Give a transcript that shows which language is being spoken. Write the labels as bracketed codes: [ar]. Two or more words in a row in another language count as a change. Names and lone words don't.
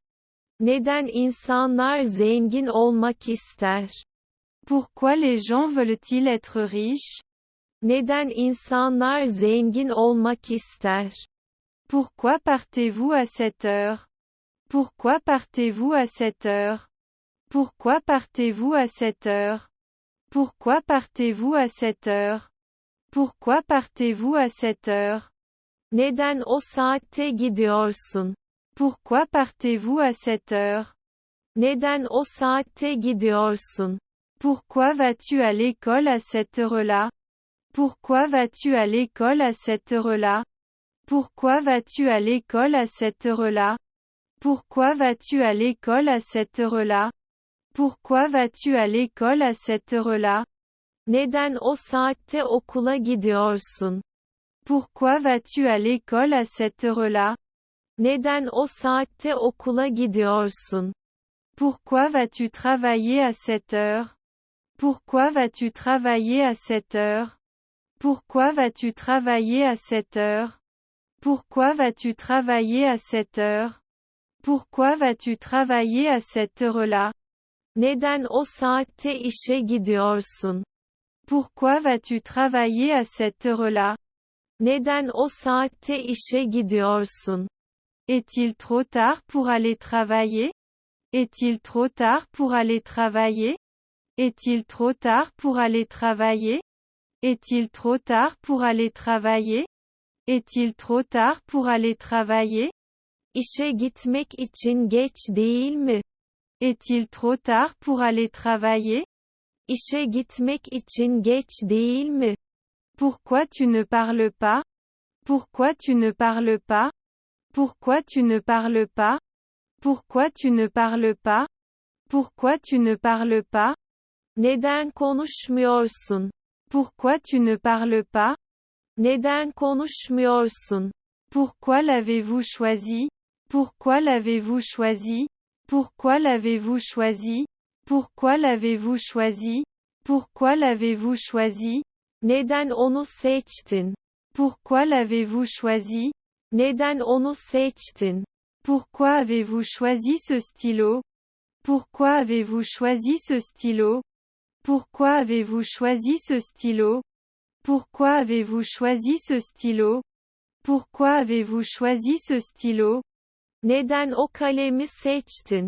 [tr] Neden insanlar zengin olmak ister? [fr] Pourquoi les gens veulent-ils être riches? [tr] Neden insanlar zengin olmak ister? [fr] Pourquoi partez-vous à cette heure? Pourquoi partez-vous à cette heure? Pourquoi partez-vous à cette heure? Pourquoi partez-vous à cette heure? Pourquoi partez-vous à cette heure? [tr] Neden o saatte gidiyorsun? [fr] Pourquoi partez-vous à cette heure? [tr] Neden o saatte gidiyorsun? [fr] Pourquoi vas-tu à l'école à cette heure-là? Pourquoi vas-tu à l'école à cette heure-là? Pourquoi vas-tu à l'école à cette heure-là? Pourquoi vas-tu à l'école à cette heure-là? Pourquoi vas-tu à l'école à cette heure-là? [tr] Neden o saatte okula gidiyorsun? [fr] Pourquoi vas-tu à l'école à cette heure-là? [tr] Neden o saatte okula gidiyorsun? [fr] Pourquoi vas-tu travailler à cette heure? Pourquoi vas-tu travailler à cette heure? Pourquoi vas-tu travailler à cette heure? Pourquoi vas-tu travailler à cette heure? Pourquoi vas-tu travailler à cette heure-là? [tr] Neden o saatte işe gidiyorsun? [fr] Pourquoi vas-tu travailler à cette heure-là? [tr] Neden o saatte işe gidiyorsun? [fr] Est-il trop tard pour aller travailler? Est-il trop tard pour aller travailler? Est-il trop tard pour aller travailler? Est-il trop tard pour aller travailler? Est-il trop tard pour aller travailler? [tr] İşe gitmek için geç değil mi? [fr] Est-il trop tard pour aller travailler? [tr] İşe gitmek için geç değil mi? [fr] Pourquoi tu ne parles pas? Pourquoi tu ne parles pas? Pourquoi tu ne parles pas? Pourquoi tu ne parles pas? Pourquoi tu ne parles pas? [tr] Neden konuşmuyorsun? [fr] Pourquoi tu ne parles pas? [tr] Neden konuşmuyorsun? [fr] Pourquoi l'avez-vous choisi? Pourquoi l'avez-vous choisi? Pourquoi l'avez-vous choisi? Pourquoi l'avez-vous choisi? Pourquoi l'avez-vous choisi? [tr] Neden onu seçtin? [fr] Pourquoi l'avez-vous choisi? [tr] Neden onu seçtin? [fr] Pourquoi avez-vous choisi ce stylo? Pourquoi avez-vous choisi ce stylo? Pourquoi avez-vous choisi ce stylo? Pourquoi avez-vous choisi ce stylo? Pourquoi avez-vous choisi ce stylo? [tr] Neden o kalemi seçtin?